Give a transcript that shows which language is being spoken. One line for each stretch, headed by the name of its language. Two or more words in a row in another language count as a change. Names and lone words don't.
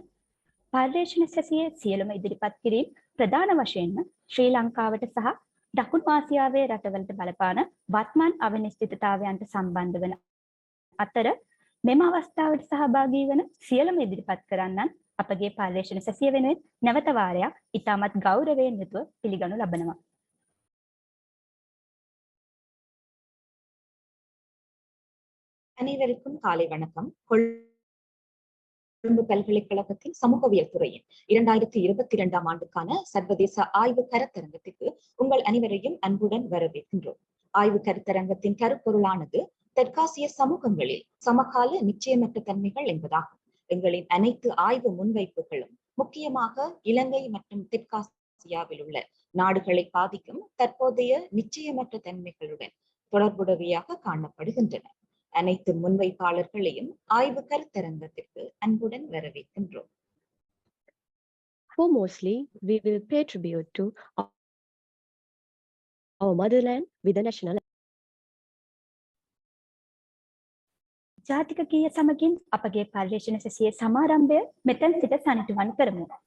Sinhala: පර්යේෂණ සැසියේ සියලුම ඉදිරිපත් කිරීම ප්‍රධාන වශයෙන්ම ශ්‍රී ලංකාවට සහ දකුණු ආසියාවේ රටවලට බලපාන වත්මන් අවිනිශ්චිතතාවයන්ට සම්බන්ධ වන අතර මෙම අවස්ථාවට සහභාගී වන සියලුම ඉදිරිපත් කරන්නන් අපගේ පර්යේෂණ සැසිය වෙනුවෙන් නැවත වාරයක් ඉතාමත් ගෞරවයෙන් යුතුව පිළිගනු ලබනවා.
Tamil: அனைவருக்கும் காலை வணக்கம். கொழும்பு பல்கலைக்கழகத்தின் சமூகவியல் துறையின் 2022 ஆண்டுக்கான சர்வதேச ஆய்வு கருத்தரங்கத்திற்கு உங்கள் அனைவரையும் அன்புடன் வரவேற்கின்றோம். ஆய்வு கருத்தரங்கத்தின் கருப்பொருளானது தெற்காசிய சமூகங்களில் சமகால நிச்சயமற்ற தன்மைகள் என்பதாகும். எங்களின் அனைத்து ஆய்வு முன்வைப்புகளும் முக்கியமாக இலங்கை மற்றும் தெற்காசியாவில் உள்ள நாடுகளை பாதிக்கும் தற்போதைய நிச்சயமற்ற தன்மைகளுடன் தொடர்புடையவையாக காணப்படுகின்றன. அனைத்து முன்வைப்பாளர்களையும் ஆய்வு கருத்தரங்கத்திற்கு அன்புடன் வரவேற்கின்றோம்.
English: Foremostly, we will pay tribute to our motherland with the national.
Sinhala: ජාතික ගීය සමගින් අපගේ පර්යේෂණ සැසියේ සමාරම්භය මෙතන සිට සනිටුවන් කරමු.